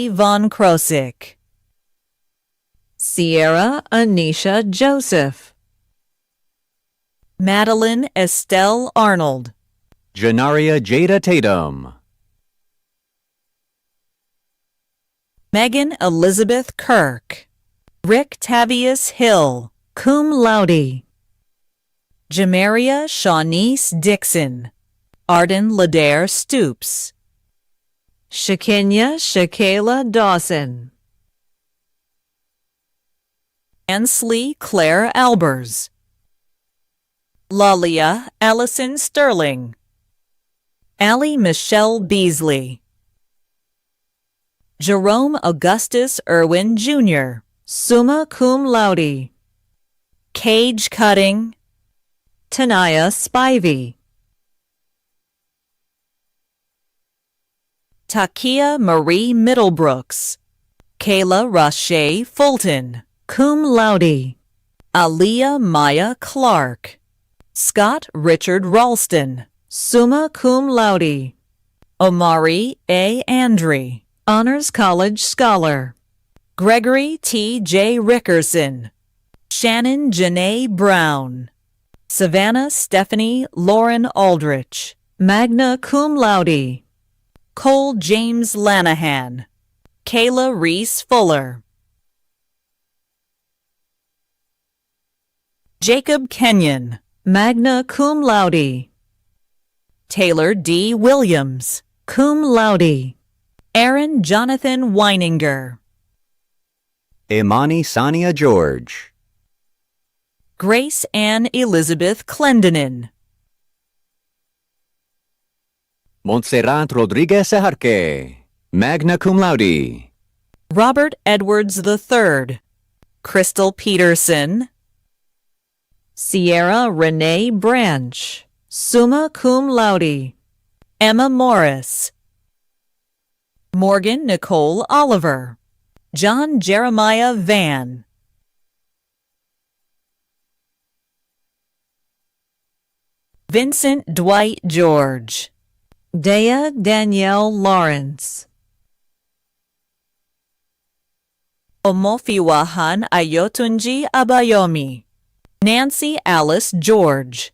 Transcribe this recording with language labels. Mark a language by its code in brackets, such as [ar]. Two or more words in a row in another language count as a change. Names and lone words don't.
[en] Von Krosik, Sierra Anisha Joseph, Madeline Estelle Arnold, Janaria Jada Tatum, Megan Elizabeth Kirk, Rick Tavius Hill, [la] cum laude, [en] Jamaria Shawnice Dixon, Arden Ladair Stoops, Shekinya Shakayla Dawson, Ansley Claire Albers, Lalia Allison Sterling, Allie Michelle Beasley, Jerome Augustus Irwin Jr., [la] summa cum laude, [en] Cage Cutting, Tanaya Spivey, Takia Marie Middlebrooks, Kayla Roche Fulton, [la] cum laude, [en] Aaliyah Maya Clark, Scott Richard Ralston, [la] summa cum laude, [en] Omari A. Andre, Honors College Scholar, Gregory T. J. Rickerson, Shannon Janae Brown, Savannah Stephanie Lauren Aldrich, [la] magna cum laude, [en] Cole James Lanahan, Kayla Reese Fuller, Jacob Kenyon, [la] magna cum laude, [en] Taylor D. Williams, [la] cum laude, [en] Aaron Jonathan Weininger, Imani Sania George, Grace Ann Elizabeth Clendenin, Montserrat Rodriguez Ejarque, [la] magna cum laude, [en] Robert Edwards III, Crystal Peterson, Sierra Renee Branch, [la] summa cum laude, [en] Emma Morris, Morgan Nicole Oliver, John Jeremiah Van, Vincent Dwight George, Dea Danielle Lawrence, Omofiwahan Ayotunji Abayomi, Nancy Alice George,